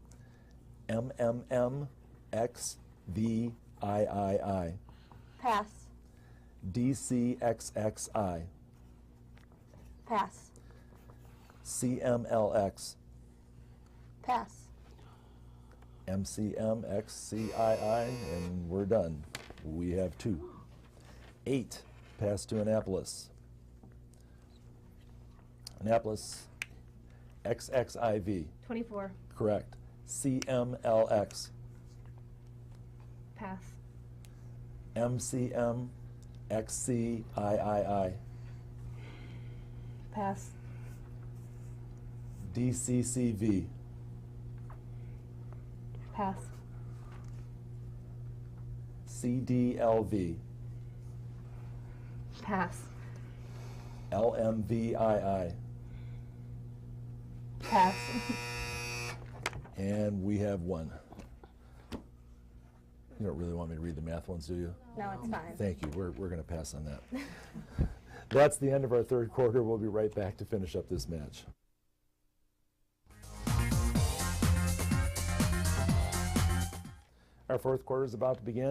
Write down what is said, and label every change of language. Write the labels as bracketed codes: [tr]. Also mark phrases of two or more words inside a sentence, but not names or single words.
[en] MMMXVIII. Pass. DCXXI. Pass. CMLX. Pass. MCMXCII, and we're done. We have 2. 8 pass to Annapolis. Annapolis, XXIV. 24. Correct. CMLX. Pass. MCMXCIII. Pass. DCCV. Pass. CDLV. Pass. LMVII. Pass. And we have 1. You don't really want me to read the math ones, do you? No, it's fine. Thank you. We're going to pass on that. That's the end of our 3rd quarter. We'll be right back to finish up this match. Our 4th quarter is about to begin.